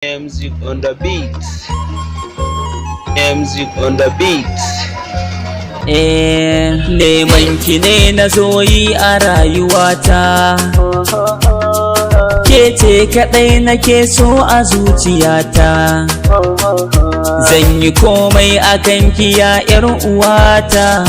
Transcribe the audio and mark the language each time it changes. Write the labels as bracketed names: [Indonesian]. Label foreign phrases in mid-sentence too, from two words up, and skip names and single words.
[English] M Z on the beat. M Z on the beat. [Hausa] Eh, neman ki ne na zo yi a rayuwata. Ke ce kaɗai nake so a zuciyata. Zan yi komai a kan ki ya ƴar uwata.